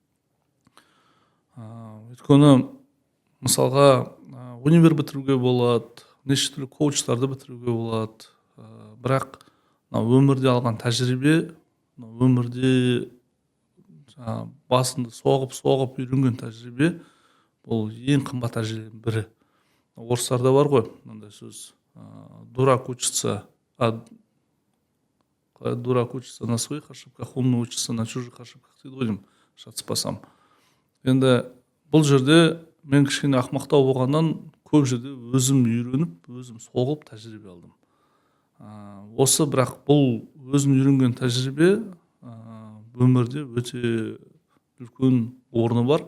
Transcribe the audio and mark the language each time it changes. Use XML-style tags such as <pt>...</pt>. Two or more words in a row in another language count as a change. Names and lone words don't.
<kk>Өйткені мысалға универ бітіруге болады, неше түрлі коучтарды бітіруге болады, бірақ өмірде алған тәжірибе, өмірде басынды соғып үйренген тәжірибе, бұл ең қымбат тәжірибенің бірі. Орыстарда бар ғой, мынандай сөз,</kk> <ru>дурак учится на своих ошибках, умный учится на чужих ошибках</ru> <kk>дейді ғой, шатыспасам. Енді бұл жерде мен кішкене ақмақтау болғаннан көп жерде өзім үйреніп, өзім соғып тәжірибе алдым. Осы бірақ бұл өзің үйренген тәжірибе өмірде өте үлкен орны бар.</kk>